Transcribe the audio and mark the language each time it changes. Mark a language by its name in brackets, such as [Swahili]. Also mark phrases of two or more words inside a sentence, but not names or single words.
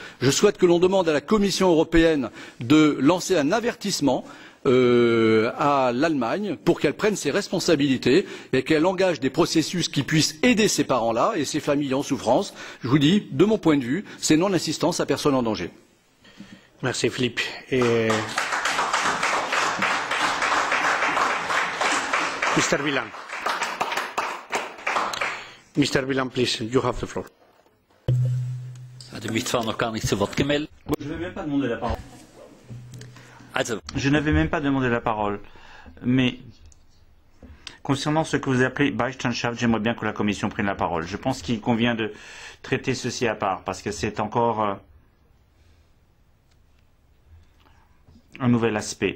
[French] Je souhaite que l'on demande à la Commission européenne de lancer un avertissement à l'Allemagne pour qu'elle prenne ses responsabilités et qu'elle engage des processus qui puissent aider ces parents-là et ces familles en souffrance. Je vous dis, de mon point de vue, c'est non-assistance à personne en danger. Merci Philippe. [English] Mr. Wieland. Mr. Wieland, please, you have the floor. De mitt nog kan ik zo wat gemeld. [French] Je ne vais même pas demander la parole. Je n'avais même pas demandé la parole. Mais concernant ce que vous appelez Beistandschaft, j'aimerais bien que la Commission prenne la parole. Je pense qu'il convient de traiter ceci à part, parce que c'est encore un nouvel aspect.